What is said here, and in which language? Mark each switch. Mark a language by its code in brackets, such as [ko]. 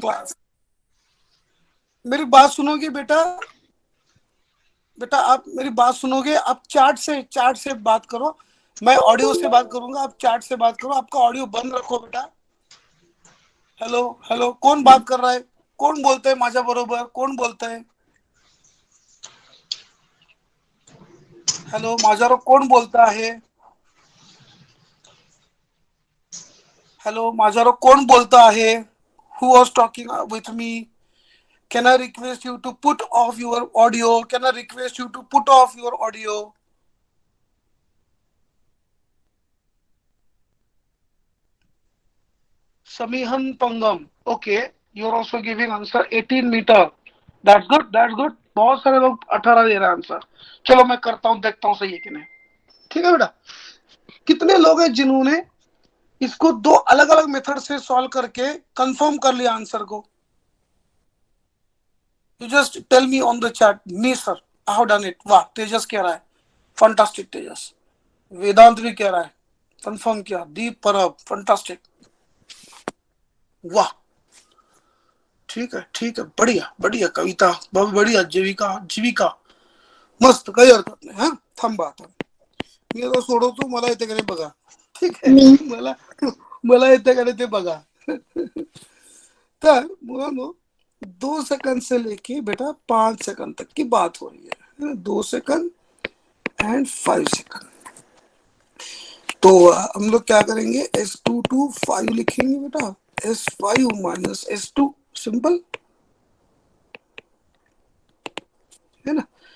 [hi] Class. मेरी बात सुनोगे बेटा? बेटा आप मेरी बात सुनोगे? आप चार्ट से बात करो. मैं ऑडियो से बात करूंगा, आप चार्ट से बात करो. आपका ऑडियो बंद रखो बेटा. हेलो हेलो, कौन बात कर रहा है? [mr] कोण बोलतंय माझ्या बरोबर? कोण बोलतंय? हॅलो, माझ्यावर कोण बोलत आहे? हॅलो, माझ्यावर कोण बोलत आहे? [en] Who was talking with me? Can I request you to put off your audio? Can I request you to put off your audio? Samihan Pangam. Okay, you're also giving answer 18 meter. That's good, that's good. [hi] बहुत सारे लोग 18 दे रहे हैं answer. चलो मैं करता हूँ, देखता हूँ सही है कि नहीं. ठीक है बेटा. कितने लोग हैं जिन्होंने इसको दो अलग अलग मेथड से सॉल्व करके कंफर्म कर लिया आंसर को? [en] You just tell me on the chat. Me sir, I have done it. [hi] वाह, तेजस कह रहा है फंटास्टिक. तेजस, वेदांत भी कह रहा है कंफर्म किया. दीप, परब, फंटास्टिक. वाह, ठीक है ठीक है, बढ़िया बढ़िया. कविता बहुत बढ़िया. [mr] जीविका जीविका मस्त, काही हरकत नाही. हा, थांबा आता मी आता सोडवतो. मला येते का नाही बघा. ठीक आहे, मला येते का नाही ते बघा. तर मुलांनो, [hi] 2 सेकंड से लेके बेटा 5 सेकंड तक की बात हो रही है. 2 सेकंड एंड 5 सेकंड. तो हम लोग क्या करेंगे? S2 to 5 लिखेंगे बेटा. S5 माइनस S2, सिंपल है ना.